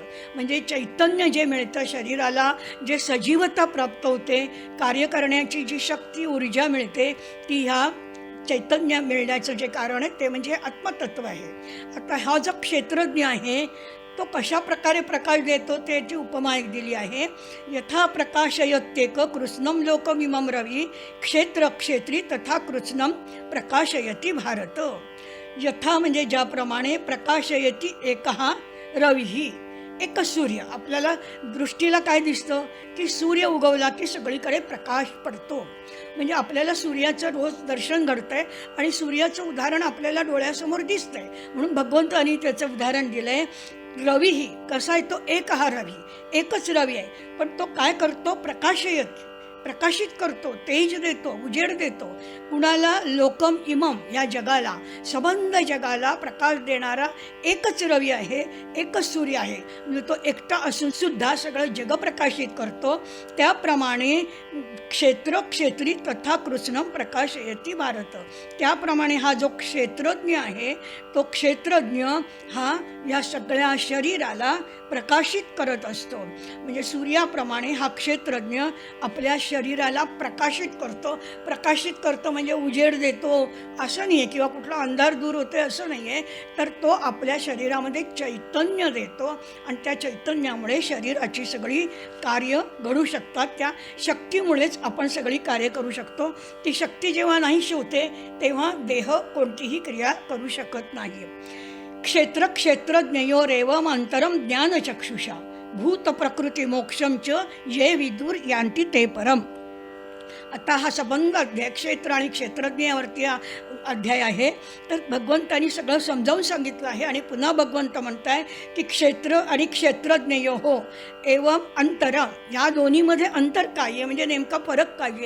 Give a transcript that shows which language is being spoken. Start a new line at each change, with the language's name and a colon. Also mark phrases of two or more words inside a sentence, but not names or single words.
Marathi: म्हणजे चैतन्य जे मिळतं शरीराला, जे सजीवता प्राप्त होते, कार्य करण्याची जी शक्ती ऊर्जा मिळते, ती ह्या चैतन्य मिळण्याचं जे कारण आहे ते म्हणजे आत्मतत्व आहे. आता हा जो क्षेत्रज्ञ आहे तो कशा प्रकारे प्रकाश देतो त्याची उपमा एक दिली आहे.
Sanskrit: यथा प्रकाशयत्येक कृत्स्नं लोकमिमं रवी क्षेत्र क्षेत्री तथा कृत्स्नं प्रकाशयति भारत.
Marathi: यथा म्हणजे ज्याप्रमाणे
Sanskrit: प्रकाशयति एकहा रविही,
Marathi: एकच सूर्य. आपल्याला दृष्टीला काय दिसतं की सूर्य उगवला की सगळीकडे प्रकाश पडतो. म्हणजे आपल्याला सूर्याचं रोज दर्शन घडतंय आणि सूर्याचं उदाहरण आपल्याला डोळ्यासमोर दिसतंय. म्हणून भगवंतांनी त्याचं उदाहरण दिलंय. रवीही कसा आहे, तो एक हा रवी, एकच रवी आहे, पण तो काय करतो, प्रकाशित करतो, तेज देतो, उजेड देतो. कुणाला
Sanskrit: लोकम इमम,
Marathi: या जगाला, सबंध जगाला प्रकाश देणारा एकच रवी आहे, एकच सूर्य आहे. म्हणजे तो एकटा असून सुद्धा सगळं जग प्रकाशित करतो.
Sanskrit: त्याप्रमाणे क्षेत्री तथा कृष्णम प्रकाशयति भारत.
Marathi: त्याप्रमाणे हा जो क्षेत्रज्ञ आहे, तो क्षेत्रज्ञ हा या सगळ्या शरीराला प्रकाशित करत असतो. म्हणजे सूर्याप्रमाणे हा क्षेत्रज्ञ आपल्या शरीराला प्रकाशित करतो म्हणजे उजेड देतो असं नाही आहे, किंवा कुठला अंधार दूर होतोय असं नाही आहे, तर तो आपल्या शरीरामध्ये चैतन्य देतो आणि त्या चैतन्यामुळे शरीराची सगळी कार्य घडू शकतात. त्या शक्तीमुळेच आपण सगळी कार्य करू शकतो. ती शक्ती जेव्हा नाहीशी होते तेव्हा देह कोणतीही क्रिया करू शकत नाही.
Sanskrit: क्षेत्रज्ञयोरेवम अंतरम ज्ञानचक्षुषा भूत प्रकृती मोक्षम च ये विदुर यांती ते परम.
Marathi: आता हा संबंध अध्याय क्षेत्र आणि क्षेत्रज्ञावरती हा अध्याय आहे. तर भगवंतांनी सगळं समजावून सांगितलं आहे आणि पुन्हा भगवंत म्हणताय की क्षेत्र आणि
Sanskrit: क्षेत्रज्ञयो हो एवं अंतर,
Marathi: या दोन्हीमध्ये अंतर काय आहे, म्हणजे नेमका फरक काय आहे.